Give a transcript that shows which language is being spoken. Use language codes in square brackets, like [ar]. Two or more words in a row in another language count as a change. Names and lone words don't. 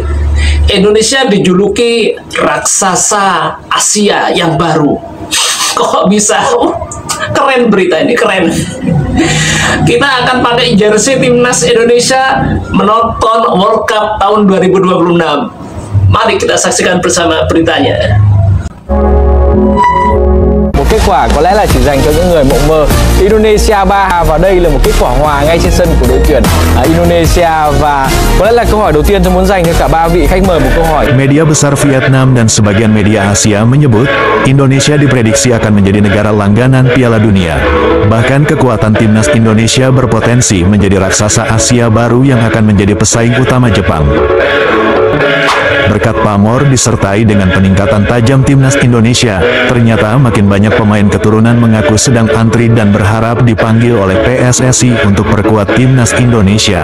[id] Indonesia dijuluki raksasa Asia yang baru. Kok bisa? Keren berita ini, keren. Kita akan pakai jersey timnas Indonesia menonton World Cup tahun 2026. Mari kita saksikan bersama beritanya. [vi] Một kết quả có lẽ là chỉ dành cho những người mộng mơ. Indonesia 3 và đây là một kết quả hòa ngay trên sân của đội tuyển Indonesia, và có lẽ là câu hỏi đầu tiên tôi muốn dành cho cả ba vị khách mời một câu hỏi. [id] Media besar Vietnam dan sebagian media Asia menyebut Indonesia diprediksi akan menjadi negara langganan Piala Dunia. Bahkan kekuatan timnas Indonesia berpotensi menjadi raksasa Asia baru yang akan menjadi pesaing utama Jepang. Berkat pamor disertai dengan peningkatan tajam timnas Indonesia, ternyata makin banyak pemain keturunan mengaku sedang antri dan berharap dipanggil oleh PSSI untuk perkuat timnas Indonesia.